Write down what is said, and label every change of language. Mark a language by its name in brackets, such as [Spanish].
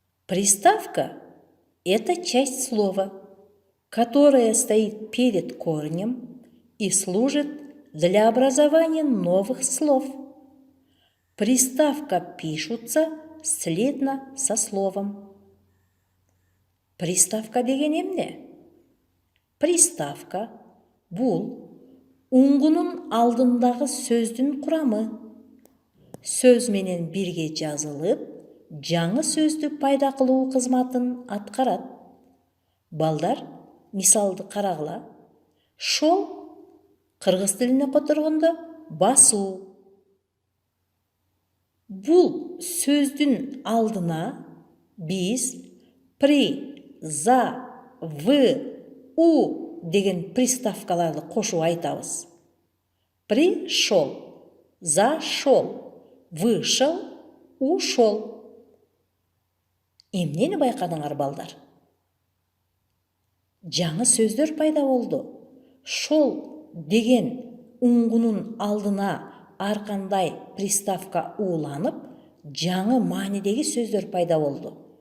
[Russian] Приставка – это часть слова, которая стоит перед корнем и служит для образования новых слов. Приставка пишутся слитно со словом. [Kyrgyz] Приставка деген эмне? Приставка бул уңгунун алдындагы сөздүн курамы. Сөз менен бирге жазылып, жаңы сөздү пайда кылуу кызматын аткарат. Балдар, мисалды карагыла. Шол кыргыз тилине которгондо басуу. Бул сөздүн алдына биз при, за, в, у деген приставкаларды кошуп айтабыз. [Russian] Пришел, зашел, вышел, ушел. [Kyrgyz] Эмнени байкадыңар, балдар? Жаңы сөздөр пайда болду. Шол деген уңгунун алдына аркандай приставка ууланып, жаңы маанидеги сөздөр пайда болду.